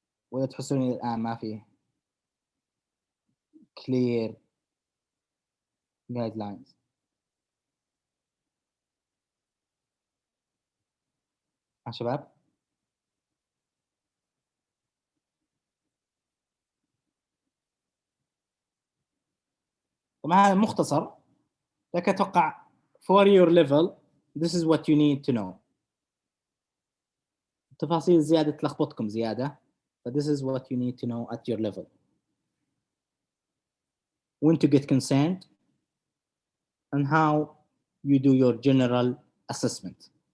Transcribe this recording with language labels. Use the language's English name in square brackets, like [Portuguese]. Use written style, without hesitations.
[Arabic] ولا تحسون الآن ما في [English] clear guidelines? [Arabic] شباب؟ طبعا هذا مختصر لكن أتوقع [English] for your level this is what you need to know. [Arabic] تفاصيل زيادة تلخبطكم زيادة. [English] But this is what you need to know at your level. When to get consent and how you do your general assessment.